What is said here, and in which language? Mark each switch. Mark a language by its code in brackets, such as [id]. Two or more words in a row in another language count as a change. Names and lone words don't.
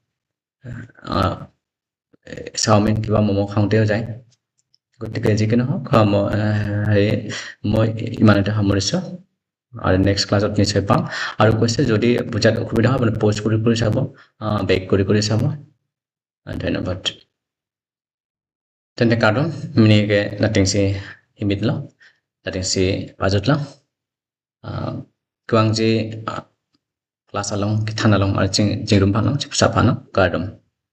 [as] চাওমিন কিবা ম'ম' খাওঁতেও যায় গতিকে যিকি নহওক মই ইমানতে সামৰিছোঁ আৰু নেক্সট ক্লাছত নিশ্চয় পাম আৰু কৈছে যদি বুজাত অসুবিধা হয় আপুনি প'ষ্ট কৰি চাব বেক কৰি চাব ধন্যবাদ তেন্তে কাৰ্ডম মিনিকে [mjw] nating si Himidlo nating si Pajutlo kuang ji kelas along kithan along ar jingrum phanong chipsa phano kardom